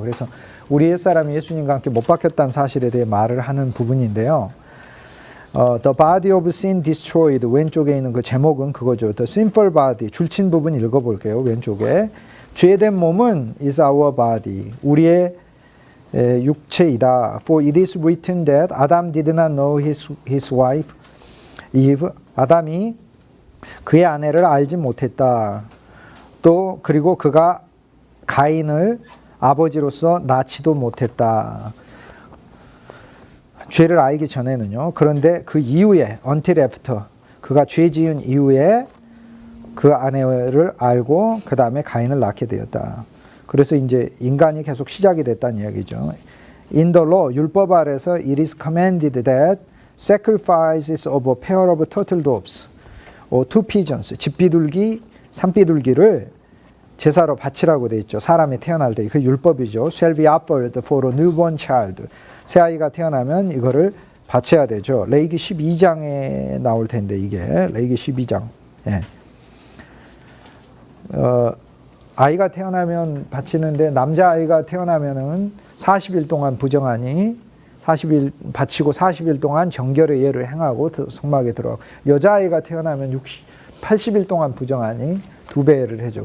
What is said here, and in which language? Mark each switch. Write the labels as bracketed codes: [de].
[ko] 그래서 우리 옛사람이 예수님과 함께 못 박혔다는 사실에 대해 말을 하는 부분인데요. [en] The body of sin destroyed, [ko] 왼쪽에 있는 그 제목은 그거죠. [en] The sinful body, [ko] 줄친 부분 읽어볼게요. 왼쪽에. 죄된 몸은 [en] is our body, [ko] 우리의 육체이다. [en] For it is written that Adam did not know his wife Eve, [ko] 아담이 그의 아내를 알지 못했다. 또 그리고 그가 가인을 아버지로서 낳지도 못했다. 죄를 알기 전에는요. 그런데 그 이후에, [en] until after, [ko] 그가 죄 지은 이후에 그 아내를 알고 그 다음에 가인을 낳게 되었다. 그래서 이제 인간이 계속 시작이 됐다는 이야기죠. [en] In the law, [ko] 율법 아래서 [en] it is commanded that sacrifices of a pair of turtle doves or two pigeons, [ko] 집비둘기, 산비둘기를 제사로 바치라고 돼 있죠. 사람이 태어날 때 그 율법이죠. [en] Shall be offered for a newborn child. [ko] 새 아이가 태어나면 이거를 바쳐야 되죠. 레위기 12장에 나올 텐데, 이게 레위기 12장. 예. 아이가 태어나면 바치는데, 남자아이가 태어나면은 40일 동안 부정하니 40일 바치고 40일 동안 정결의 예를 행하고 성막에 들어가고, 여자아이가 태어나면 80일 동안 부정하니 2배를 해줘.